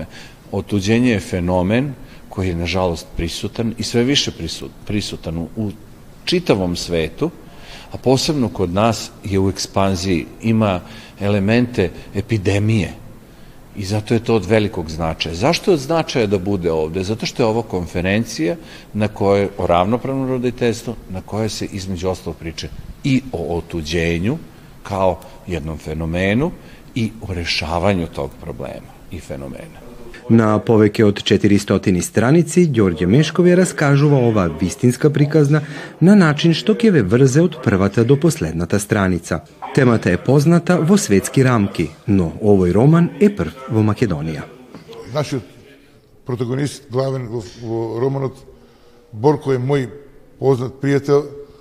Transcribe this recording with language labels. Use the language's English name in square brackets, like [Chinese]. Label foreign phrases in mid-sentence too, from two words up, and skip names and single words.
[Serbian] Otuđenje je fenomen koji je, nažalost, prisutan i sve više prisutan u čitavom svetu, a posebno kod nas je u ekspanziji, ima elemente epidemije i zato je to od velikog značaja. Zašto je od značaja da bude ovde? Zato što je ovo konferencija na kojoj o ravnopravnom roditeljstvu, na kojoj se između ostalog priča i o otuđenju kao jednom fenomenu i o rešavanju tog problema i fenomena. [Macedonian] На повеќе од 400 страници, Ѓорѓе Мешков ја раскажува оваа вистинска приказна на начин што ќе ве врзе од првата до последната страница. Темата е позната во светски рамки, но овој роман е прв во Македонија. Нашиот протагонист главен во романот Борко е мој познат пријател.